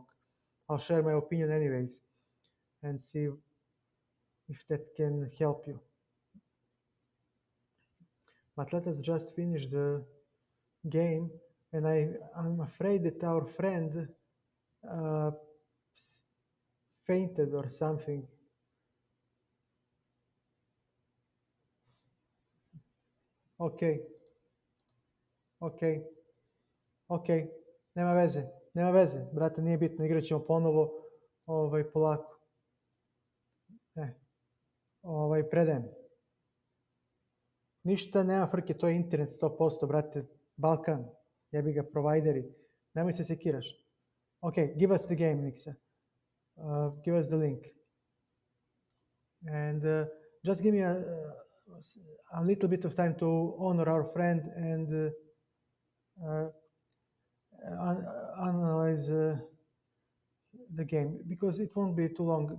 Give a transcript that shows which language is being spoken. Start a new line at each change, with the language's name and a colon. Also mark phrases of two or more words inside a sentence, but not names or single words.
English: I'll share my opinion anyways, and see if that can help you. But let us just finish the game. And I'm afraid that our friend fainted or something.
Bosnian: Okay, ok, nema veze, brate, nije bitno, igrat ćemo ponovo, polako. Predajem. Ništa nema frke, to je internet 100%, brate, Balkan. jebi ga provajderi, nemoj se sekiraš.
English: Ok, give us the game, Niksa. Give us the link. And just give me a little bit of time to honor our friend and analyze the game, because it won't be too long.